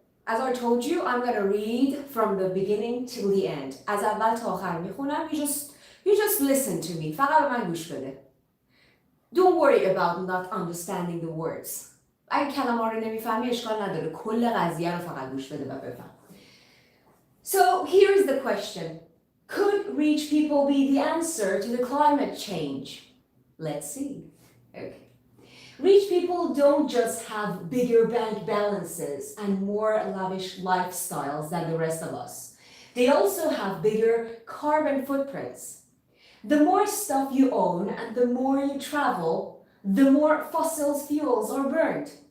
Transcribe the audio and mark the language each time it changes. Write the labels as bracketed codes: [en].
[en] As I told you, I'm going to read from the beginning till the end. [fa] از اول تا آخر میخونم. [en] You just listen to me. [fa] فقط به من گوش بده. [en] Don't worry about not understanding the words. [fa] اگه کلمه رو نمیفهمی اشکال نداره. کل قضیه رو فقط گوش بده و بفهم. [en] So here is the question. Could rich people be the answer to the climate change? Let's see. Okay. Rich people don't just have bigger bank balances and more lavish lifestyles than the rest of us. They also have bigger carbon footprints. The more stuff you own and the more you travel, the more fossil fuels are burned.